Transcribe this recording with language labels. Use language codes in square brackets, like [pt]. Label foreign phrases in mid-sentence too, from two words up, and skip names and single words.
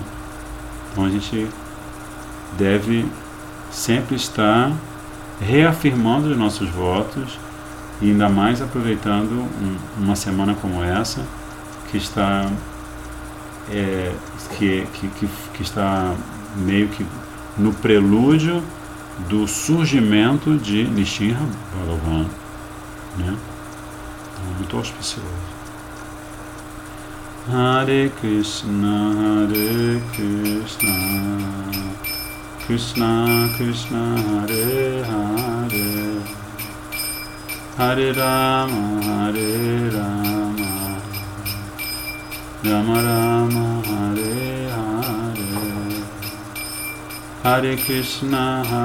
[pt] Então a gente deve sempre estar reafirmando os nossos votos, e ainda mais aproveitando uma semana como essa, que está que está meio que no prelúdio do surgimento de Nishinra Bhagavan, né? Então, muito auspicioso. [sa] Hare Krishna, Krishna Krishna, Hare Hare, Hare Rama, Rama Rama, Hare Hare, Hare Krishna,